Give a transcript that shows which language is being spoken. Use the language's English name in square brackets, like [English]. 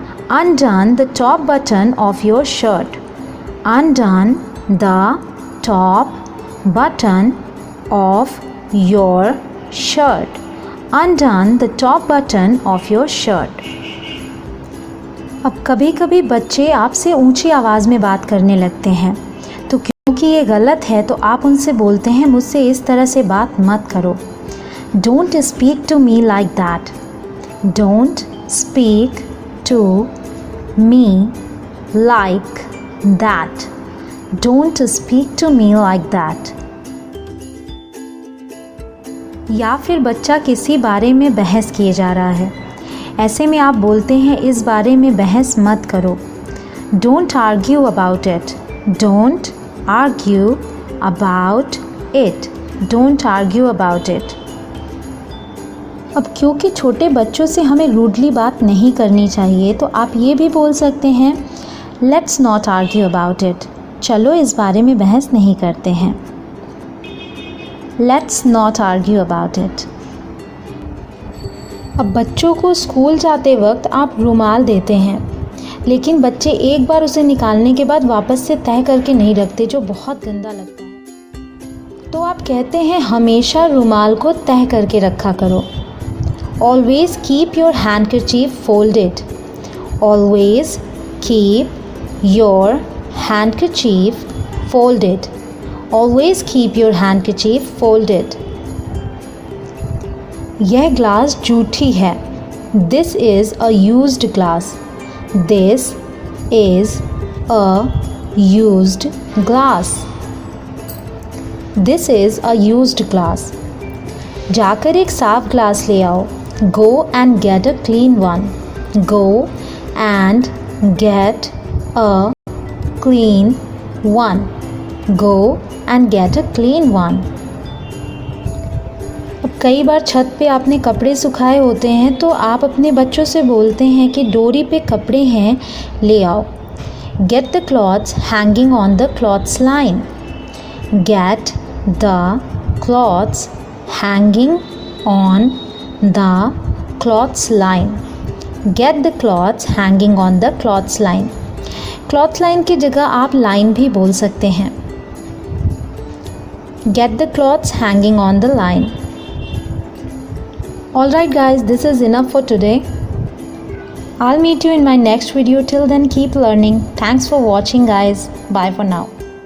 [English] Undone the top button of your shirt. Undone the top button of your shirt. Undone the top button of your shirt. [Hindi] अब कभी कभी बच्चे आपसे ऊंची आवाज़ में बात करने लगते हैं, तो क्योंकि ये गलत है तो आप उनसे बोलते हैं मुझसे इस तरह से बात मत करो. [English] Don't speak to me like that. Don't speak to me like that. Don't speak to me like that. [Hindi] या फिर बच्चा किसी बारे में बहस किए जा रहा है, ऐसे में आप बोलते हैं इस बारे में बहस मत करो. [English] Don't argue about it. Don't argue about it. Don't argue about it. [Hindi] अब क्योंकि छोटे बच्चों से हमें रूडली बात नहीं करनी चाहिए तो आप ये भी बोल सकते हैं [English] Let's not argue about it. [Hindi] चलो इस बारे में बहस नहीं करते हैं. [English] Let's not argue about it. [Hindi] अब बच्चों को स्कूल जाते वक्त आप रुमाल देते हैं, लेकिन बच्चे एक बार उसे निकालने के बाद वापस से तह करके नहीं रखते, जो बहुत गंदा लगता है. तो आप कहते हैं हमेशा रुमाल को तह करके रखा करो. [English] Always keep your handkerchief folded. Always keep your handkerchief folded. Always keep your handkerchief folded. [Hindi] यह ग्लास जूठी है. [English] This is a used glass. This is a used glass. This is a used glass. [Hindi] जाकर एक साफ glass ले आओ. [English] Go and get a clean one. Go and get a clean one. Go and get a clean one. [Hindi] अब कई बार छत पे आपने कपड़े सुखाए होते हैं तो आप अपने बच्चों से बोलते हैं कि डोरी पे कपड़े हैं, ले आओ. [English] Get the cloths hanging on the cloths line. Get the cloths hanging on the cloths line. Get the cloths hanging on the cloths line. [Hindi] Cloth line की जगह आप लाइन भी बोल सकते हैं. [English] Get the cloths hanging on the line. Alright guys, this is enough for today. I'll meet you in my next video. Till then, keep learning. Thanks for watching guys. Bye for now.